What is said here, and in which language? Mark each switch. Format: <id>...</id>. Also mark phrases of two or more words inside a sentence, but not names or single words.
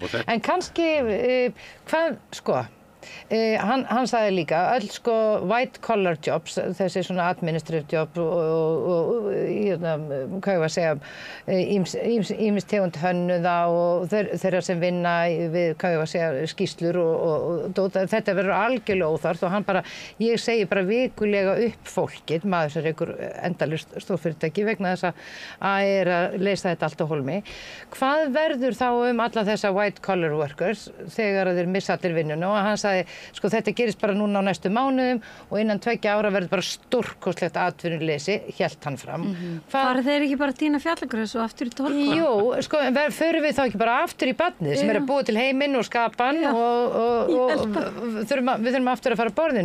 <is>En kannski, hann sagði líka öll sko</is> <en>white collar jobs,</en> <is>þessi svona</is> <en>administrative job</en> <is>og hvað ég var að segja ýmis tegund hönnuða og þeirra sem vinna við hvað ég var að segja skýrslur og þetta verður algjörlega óþarft og hann bara, ég segi bara vikulega upp fólkið, maður sem er einhver endalaust stórfyrirtæki vegna þess að er að leysa þetta allt á hólmi. Hvað verður þá alla þessa</is> <en>white collar workers</en> <is>þegar þeir missa allir vinnuna og hann sagði sko þetta gerist bara núna á næstu mánuðum og innan 2 ára verður bara stórkostlegt atvinnuleysi, hélt hann fram. Fara þeir ekki bara tína fjallagrös og aftur í tólkona? Jú, sko, förum við þá ekki bara aftur í barnið sem er að búa til heiminn og skapa hann og við þurfum aftur að fara að borðinu.</is>